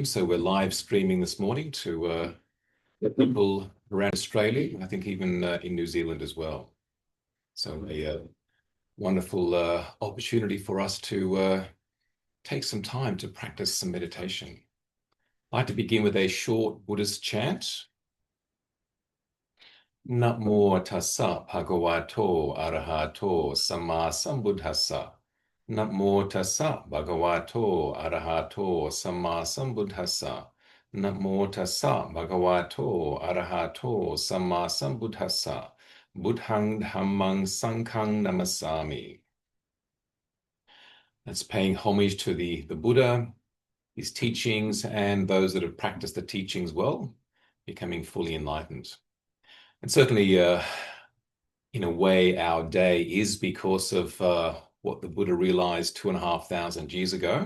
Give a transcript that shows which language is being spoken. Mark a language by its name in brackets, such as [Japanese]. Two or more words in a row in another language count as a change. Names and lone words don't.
[English] So we're live streaming this morning to people around Australia, I think even in New Zealand as well. So a wonderful opportunity for us to take some time to practice some meditation. I'd like to begin with a short Buddhist chant. [Pali] Namo tassa bhagavato arahato samma sambuddhassa. Namo tassa bhagavato arahato samma sambuddhassa. Namo tassa bhagavato arahato samma sambuddhassa. Buddhang dhammang sanghang namasami. [English] That's paying homage to the Buddha, his teachings, and those that have practiced the teachings well, becoming fully enlightened. And certainly, in a way, our day is because of what the Buddha realized 2,500 years ago.